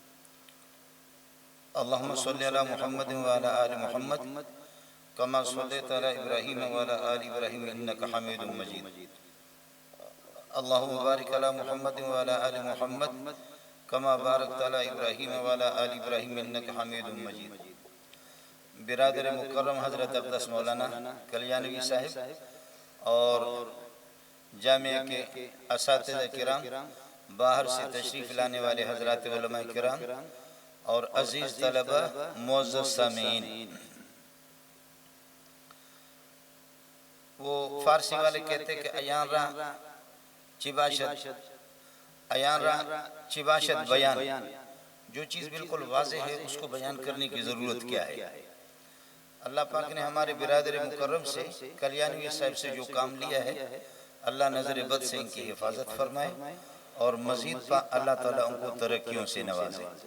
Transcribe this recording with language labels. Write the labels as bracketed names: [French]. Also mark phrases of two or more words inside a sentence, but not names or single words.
[Arabic] اللهم صل على محمد وعلى آل محمد كما صليت على إبراهيم وعلى آل إبراهيم إنك حميد مجيد. اللهم بارك على محمد وعلى آل محمد كما باركت على ابراہیم وعلى آل ابراہیم انک حمید مجید. [Urdu] برادر مکرم حضرت اقدس مولانا کلیانوی صاحب اور جامعہ کے اساتذہ کرام، باہر سے تشریف لانے والے حضرات علماء کرام اور عزیز طلبہ، معزز سامعین. وہ فارسی والے کہتے کہ [Persian] ایان را چباشد، ایان را چباشد بیان. [Urdu] جو چیز بالکل واضح ہے اس کو بیان کرنے کی ضرورت کیا ہے. اللہ پاک نے ہمارے برادر مکرم سے، کلیانوی صاحب سے جو کام لیا ہے، اللہ نظر بد سے ان کی حفاظت فرمائے اور مزید اللہ تعالیٰ ان کو ترقیوں سے نوازے.